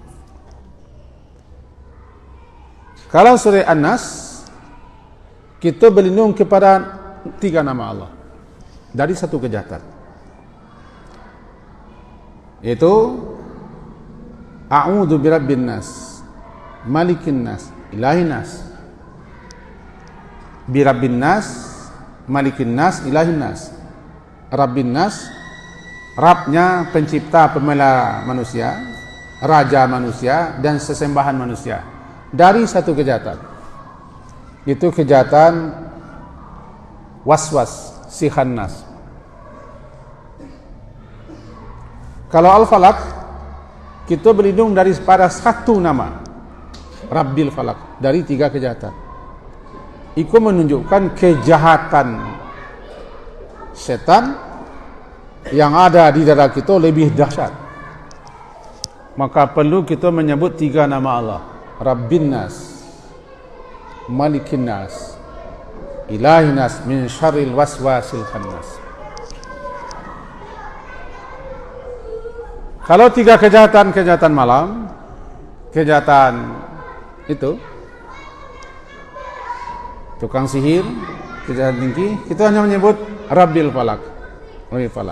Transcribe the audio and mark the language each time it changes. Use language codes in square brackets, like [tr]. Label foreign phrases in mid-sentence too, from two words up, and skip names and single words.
[id] Kalau surah An-Nas, kita berlindung kepada 3 nama Allah dari 1 kejahatan, yaitu [ar] أعوذ برب الناس ملك الناس إله الناس. برب الناس ملك الناس إله الناس. رب الناس, [id] Rabbnya pencipta pemelihara manusia, raja manusia dan sesembahan manusia. Dari 1 kejahatan, itu kejahatan waswas, si khannas. Kalau Al-Falaq, kita berlindung daripada 1 nama, [ar] رب الفلق, [id] dari 3 kejahatan. Itu menunjukkan kejahatan setan yang ada di dada kita lebih dahsyat. Maka perlu kita menyebut 3 nama Allah, [ar] رب الناس ملك الناس إله الناس من شر الوسواس الخناس. [id] Kalau 3 kejahatan malam, kejahatan itu tukang sihir, kejahatan tinggi, kita hanya menyebut [ar] رب الفلق. رب الفلق.